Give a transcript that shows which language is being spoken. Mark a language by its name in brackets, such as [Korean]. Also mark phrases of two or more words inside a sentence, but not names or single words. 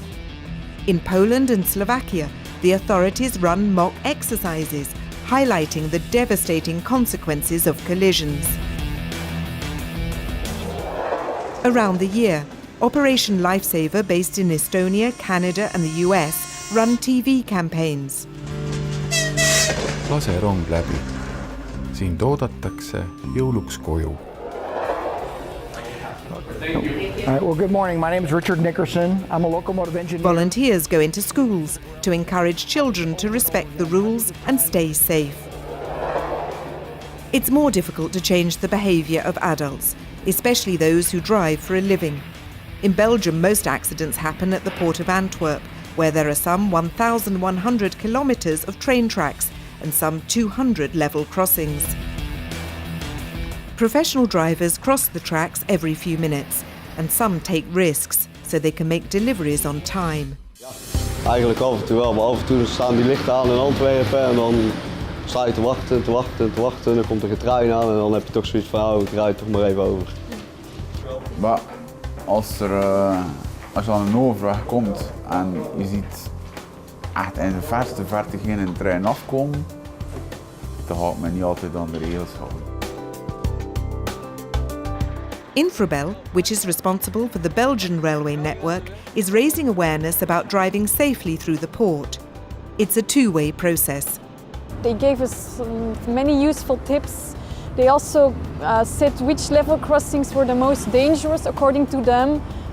[English] In Poland and Slovakia, the authorities run mock exercises, highlighting the devastating consequences of collisions. Around the year, Operation Lifesaver, based in Estonia, Canada and the US, run TV campaigns. [Estonian] Lase rong läbi. Sind oodatakse jõuluks koju. [English] All right, well, good morning. My name is Richard Nickerson. I'm a locomotive engineer. Volunteers go into schools to encourage children to respect the rules and stay safe. It's more difficult to change the behaviour of adults, especially those who drive for a living. In Belgium, most accidents happen at the port of Antwerp, where there are some 1,100 kilometres of train tracks and some 200 level crossings. Professional drivers cross the tracks every few minutes, and some take risks so they can make deliveries on time. [Dutch] Eigenlijk af en toe wel, maar af en toe staan die lichten aan in Antwerpen en dan sta je te wachten en dan komt er een trein aan en dan heb je toch zoiets van, oh, ik rijd toch maar even over. Maar als er aan een overweg komt en je ziet echt in de verte geen trein afkomen, dan gaat men niet altijd aan de regels houden. [English] Infrabel, which is responsible for the Belgian railway network, is raising awareness about driving safely through the port. It's a two-way process. They gave us many useful tips. They also said which level crossings were the most dangerous according to them.